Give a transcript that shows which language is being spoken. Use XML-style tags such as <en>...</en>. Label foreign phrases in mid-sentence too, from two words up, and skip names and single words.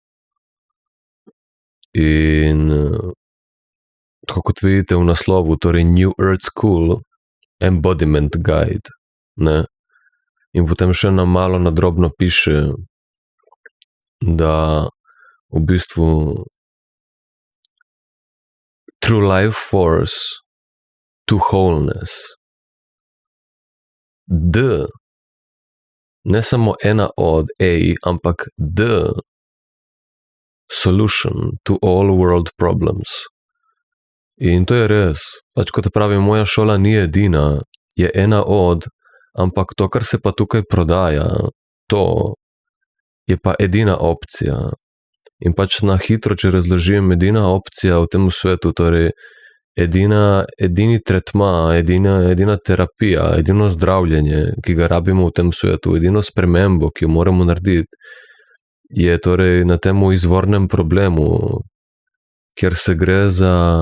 <sl>In tako kot vidite v naslovu, torej New Earth School Embodiment Guide, ne? In potem še na malo nadrobno piše, da v bistvu</sl> <en>through life force to wholeness.</en> <sl>Ne samo ena od A, ampak</sl> <en>the solution to all world problems.</en> <sl>In to je res. Pač kot pravim, moja šola ni edina, je ena od, ampak to, kar se pa tukaj prodaja, to je pa edina opcija. In pač na hitro, če razložim, edina opcija v tem svetu, torej edini tretma, edina terapija, edino zdravljenje, ki ga rabimo v tem svetu, edino spremembo, ki jo moramo narediti, je torej na tem izvornem problemu, kjer se gre za</sl>